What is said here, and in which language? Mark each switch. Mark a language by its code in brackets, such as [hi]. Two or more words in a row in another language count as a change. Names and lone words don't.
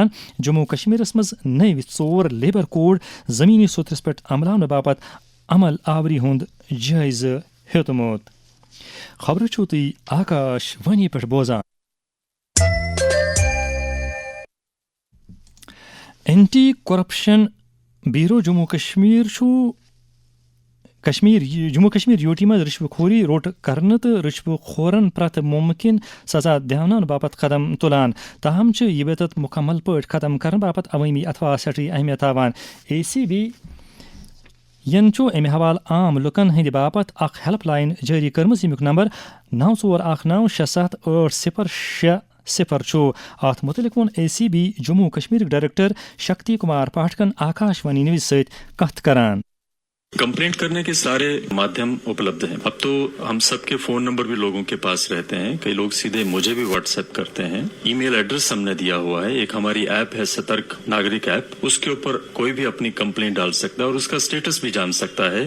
[ks] جموں کشمیرس مز نو 4 لیبر کوڈ زمینی صوترس پہ عملاؤن باپت عمل آوری ہند جائزہ ہیوتمت. خبر چھو تُہۍ آکاش وانی پہ بوزان. اینٹی کرپشن بیورو جموں کشمیر UT مز رشوٕ خوری روٹ کرنے تو رشوٕ خورن پرٛٮ۪تھ ممکن سزا دِوناونہٕ باپت قدم تلان. تاہم یہ بدت مکمل پٲٹھۍ ختم کرنے باپت عوٲمی اتھوا سٹھٕے اہمیت تھاوان. ACB ین امہ حوالہ عام لکن ہند باپت اخ ہیلپ لائن جاری کرمز یمیک نمبر 9419678060 ات متعلق وون ACB جموں کشمیر ڈائریکٹر شکتی کمار پاٹھکن آکاش وانی نیوز ست کتھ کران. [hi] कंप्लेंट करने के सारे माध्यम उपलब्ध हैं. अब तो हम सब के फ़ोन नंबर भी लोगों के पास रहते हैं. कई लोग सीधे मुझे भी व्हाट्सऐप करते हैं. [en] e-mail address [hi] हम ने दिया हुआ है. एक हमारी ऐप है सतर्क नागरिक ऐप, इस के ऊपर कोई भी अपनी कंप्लेंट डाल सकता है और इस का स्टेटस भी जान सकता है.